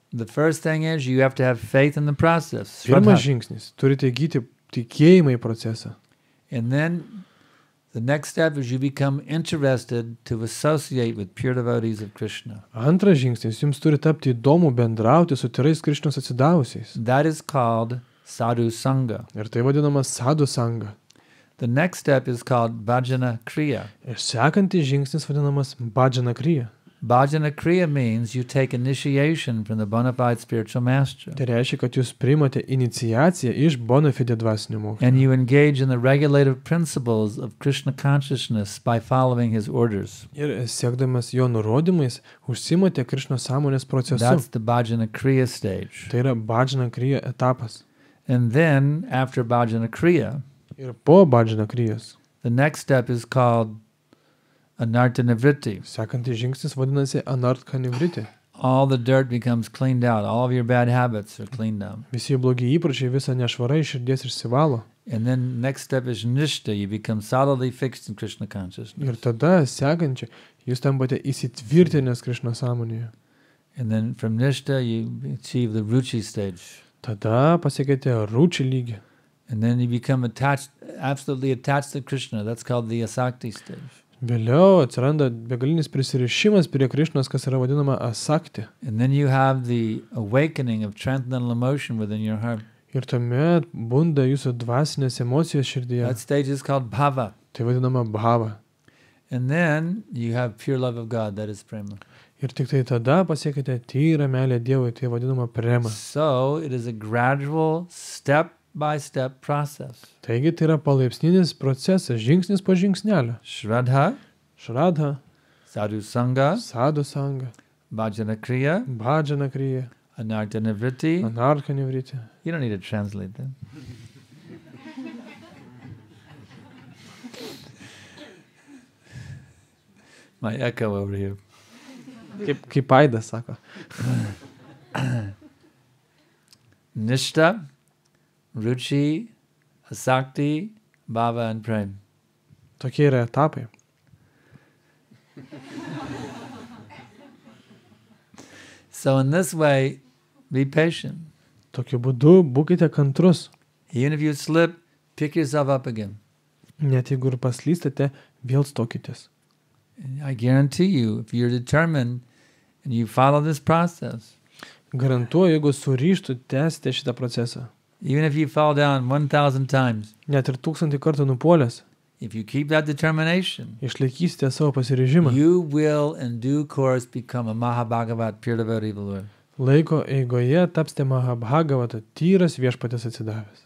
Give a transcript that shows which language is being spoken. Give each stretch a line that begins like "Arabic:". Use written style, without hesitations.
English: The first thing is you have to have faith in the process.
Lithuanian: Pirmas
English: Shraddha.
Lithuanian: žingsnis. Turite įgyti tikėjimą į procesą.
English: And then the next step is you become interested to associate with pure devotees of Krishna.
Lithuanian: Antras žingsnis. Jums turi tapti įdomu bendrauti su tyrais Krishnos atsidavusiais.
English: That is called sadhu sangha.
Lithuanian: Ir tai vadinama sadhu sanga.
English: The next step is called bhajana kriya.
Lithuanian: Ir sekantis žingsnis vadinamas bhajana kriya.
English: Bhajana kriya means you take initiation from the bona fide spiritual master.
Lithuanian: Tai reiškia, kad jūs priimate iniciaciją iš bona fide dvasinio mokslo.
English: And you engage in the regulative principles of Krishna consciousness by following his orders.
Lithuanian: Ir siekdamas jo nurodymais, užsimate Krishnos sąmonės procesu.
English: That's the bhajana kriya stage.
Lithuanian: Tai yra bhajana kriya etapas.
English: And then, after bhajana kriya,
Lithuanian: Ir po bhajana kriyos,
English: the next step is called anartha nivritti.
Lithuanian: sekantis žingsnis vadinasi anartha nivritti.
English: All the dirt becomes cleaned out. All of your bad habits are cleaned out.
Lithuanian: Visi blogi įpročiai, visa nešvara iš širdies išsivalo.
English: And then next step is nishta. You become solidly fixed in Krishna consciousness.
Lithuanian: Ir tada, sekančiai, jūs tampate įsitvirtinęs Krishno sąmonėje.
English: And then from nishta, you achieve the ruchi stage.
Lithuanian: Tada pasiekėte rūčį lygį.
English: And then you become absolutely attached to Krishna. That's called the asakti stage.
Lithuanian: Vėliau atsiranda begalinis prisirišimas prie Krishnos, kas yra vadinama asakti.
English: And then you have the awakening of transcendental emotion within your heart.
Lithuanian: Ir tuomet bunda jūsų dvasinės emocijos širdyje.
English: That stage is called bhava.
Lithuanian: Tai vadinama bhava.
English: And then you have pure love of God, that is prema.
Lithuanian: Ir tik tai tada pasiekite tyrą meilę Dievui, tai vadinama prema.
English: So it is a gradual, step-by-step process.
Lithuanian: Taigi tai yra palaipsninis procesas, žingsnis po žingsnelio.
English: Shraddha,
Lithuanian: Šradha,
English: sadhu sangha,
Lithuanian: sadhu sanga,
English: bhajana kriya,
Lithuanian: bhajana kriya,
English: anartha vritti.
Lithuanian: anarka nivriti.
English: You don't need to translate that. My echo over here.
Lithuanian: Kaip Aidas sako.
English: Nishta, ruchi, asakti, bhava, and prem.
Lithuanian: Tokie yra etapai.
English: So in this way, be patient.
Lithuanian: Tokiu būdu būkite kantrus.
English: Even if you slip, pick yourself up again.
Lithuanian: Net jeigu ir paslystate, vėl stokitės.
English: And I guarantee you, if you're determined and you follow this process,
Lithuanian: Garantuoju, jeigu suryštų, tęsite šitą procesą.
English: even if you fall down 1,000 times,
Lithuanian: Net ir 1000 kartų nupuolęs,
English: if you keep that determination,
Lithuanian: išlaikysite savo pasiryžimą.
English: you will in due course become a Mahabhagavat, pure devotee of the Lord.
Lithuanian: Laiko eigoje tapsite Mahabhagavata, tyras viešpatės atsidavęs.